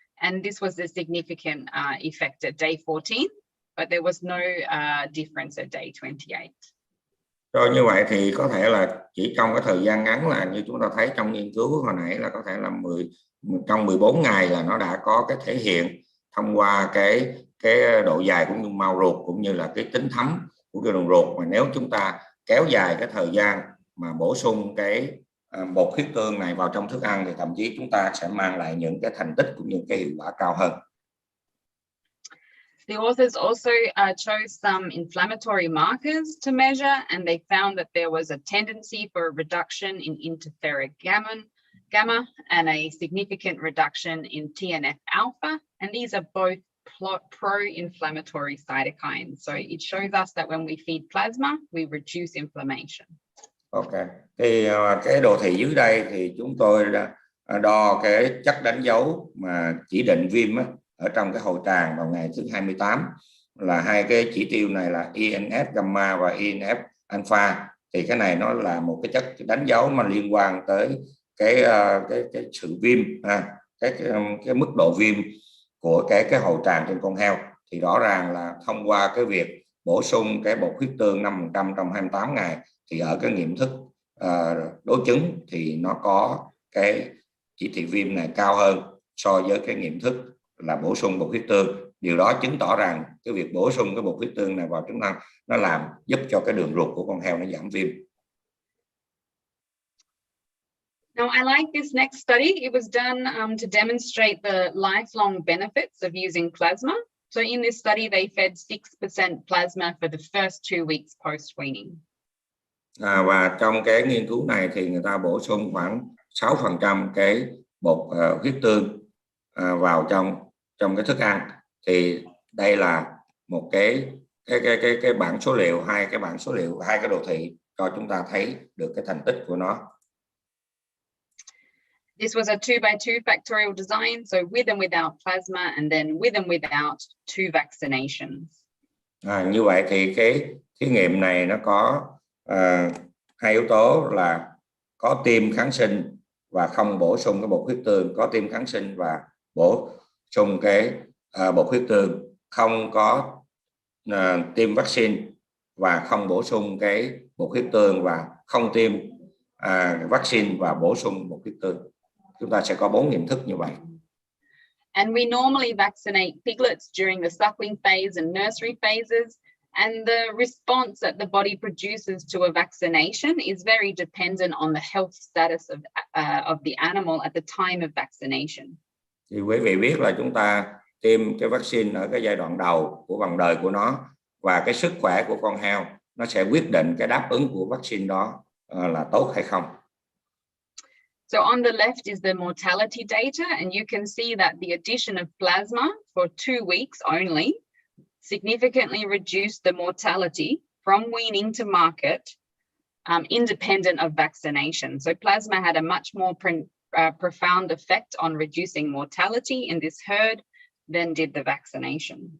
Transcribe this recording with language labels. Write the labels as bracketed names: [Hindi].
[English] And this was a significant effect at day 14, but there was no difference at day 28. [Vietnamese] Rồi như vậy thì có thể là chỉ trong cái thời gian ngắn là như chúng ta thấy trong nghiên cứu hồi nãy là có thể là trong 14 ngày là nó đã có cái thể hiện thông qua cái độ dài cũng như mao ruột, cũng như là cái tính thấm của cái đường ruột. Mà nếu chúng ta kéo dài cái thời gian mà bổ sung cái bột huyết tương này vào trong thức ăn thì thậm chí chúng ta sẽ mang lại những cái thành tích cũng như cái hiệu quả cao hơn. [English] The authors also chose some inflammatory markers to measure, and they found that there was a tendency for a reduction in interferon gamma and a significant reduction in TNF alpha, and these are both pro-inflammatory cytokines. So it shows us that when we feed plasma, we reduce inflammation. [Vietnamese] Ok, thì cái đồ thị dưới đây thì chúng tôi đo cái chất đánh dấu mà chỉ định viêm ở trong cái hội tràng vào ngày thứ 28, là hai cái chỉ tiêu này là INF gamma và INF alpha. Thì cái này nó là một cái chất đánh dấu mà liên quan tới cái sự viêm, cái mức độ viêm của cái hội tràng trên con heo. Thì rõ ràng là thông qua cái việc bổ sung cái bột huyết tương 5% trong 28 ngày thì ở cái nghiệm thức đối chứng thì nó có cái chỉ thị viêm này cao hơn so với cái nghiệm thức là bổ sung bột huyết tương. Điều đó chứng tỏ rằng cái việc bổ sung cái bột huyết tương này vào chúng ta nó làm giúp cho cái đường ruột của con heo nó giảm viêm. [English] Now, I like this next study. It was done to demonstrate the lifelong benefits of using plasma. So in this study, they fed 6% plasma for the first 2 weeks post-weaning. [Vietnamese] Và trong cái nghiên cứu này thì người ta bổ sung khoảng 6% cái bột huyết tương vào trong cái thức ăn. Thì đây là một cái bảng số liệu, hai cái đồ thị cho chúng ta thấy được cái thành tích của nó. [English] This was a 2x2 factorial design, so with and without plasma, and then with and without 2 vaccinations. [Vietnamese] Như vậy thì cái thí nghiệm này nó có hai yếu tố là có tiêm kháng sinh và không bổ sung cái bột huyết tương, có tiêm kháng sinh và bổ sung cái bột huyết tương, không có tiêm vaccine và không bổ sung cái bột huyết tương, và không tiêm vaccine và bổ sung một cái tương. Chúng ta sẽ có 4 nghiệm thức như vậy. [English] And we normally vaccinate piglets during the suckling phase and nursery phases. And the response that the body produces to a vaccination is very dependent on the health status of the animal at the time of vaccination. [Vietnamese] Thì quý vị biết là chúng ta tiêm cái vaccine ở cái giai đoạn đầu của vòng đời của nó, và cái sức khỏe của con heo nó sẽ quyết định cái đáp ứng của vaccine đó là tốt hay không. [English] So on the left is the mortality data, and you can see that the addition of plasma for 2 weeks only significantly reduced the mortality from weaning to market, independent of vaccination. So plasma had a much more profound effect on reducing mortality in this herd than did the vaccination.